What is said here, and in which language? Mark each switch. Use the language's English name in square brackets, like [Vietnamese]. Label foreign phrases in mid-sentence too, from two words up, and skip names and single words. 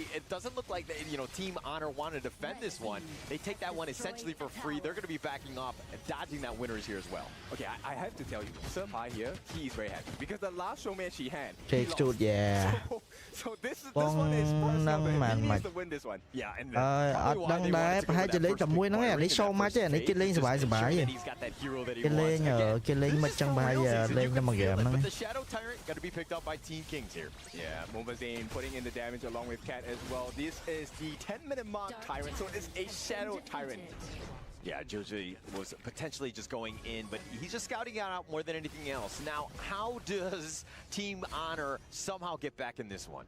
[English] It doesn't look like, Team Honor want to defend this one. They take that one essentially for free. They're going to be backing off and dodging that winners here as well. Okay, I have to tell you, Sir Pi here, he is very happy because the last showmatch he had, Takes to, yeah. So this one is personal. He needs to win this one. Yeah, and [Khmer] អត់ដឹងដែរប្រហែលជាលេងតែមួយហ្នឹងឯងនេះ [English] show match [Khmer] ទេនេះគេលេងសប្បាយៗគេលេងមិនចឹងប្រហែលលេងតែមួយ game ហ្នឹង [English] But the Shadow Tyrant got to be picked up by Team Kings here. Yeah, Mobazane putting in the damage along with Cat as well. This is the 10-minute mark Tyrant, so it's a Shadow Tyrant. Yeah, Joji was potentially just going in, but he's just scouting it out more than anything else. Now, how does Team Honor somehow get back in this one?